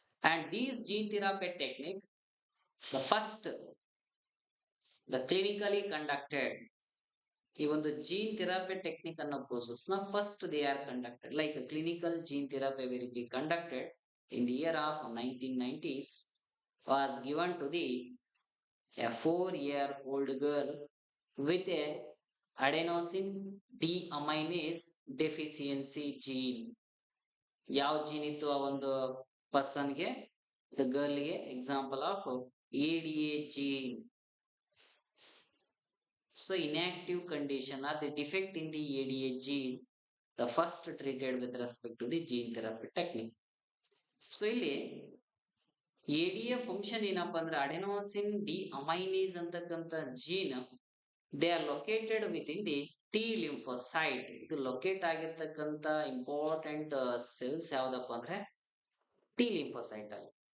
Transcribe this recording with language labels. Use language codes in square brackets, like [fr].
[en] and these gene therapy technique the first the clinically conducted, [kn] ಈ ಒಂದು gene therapy technique ಅನ್ನೋ process ನ [en] First they are conducted like clinical gene therapy will be conducted in the year of 1990s was given to the a 4-year-old girl with a adenosine deaminase deficiency gene. [kn] ಯಾವ gene ಇತ್ತು ಆ ಒಂದು ಪರ್ಸನ್ಗೆ, the ಗರ್ಲ್ಗೆ example of ADA gene. [en] So inactive condition or the defect in the ADA gene, the first treated with respect to the gene therapy technique. [kn] So ಇಲ್ಲಿ ADA function ಏನಪ್ಪಾ ಅಂದ್ರೆ ಅಡೆನೋಸಿನ್ D aminase ಅಂತಕ್ಕಂಥ gene [en] They are located within the T lymphocyte. [kn] ಇದು locate ಆಗಿರ್ತಕ್ಕಂಥ important cells ಯಾವ್ದಪ್ಪ ಅಂದ್ರೆ T lymphocyte ಅಲ್ಲಿ.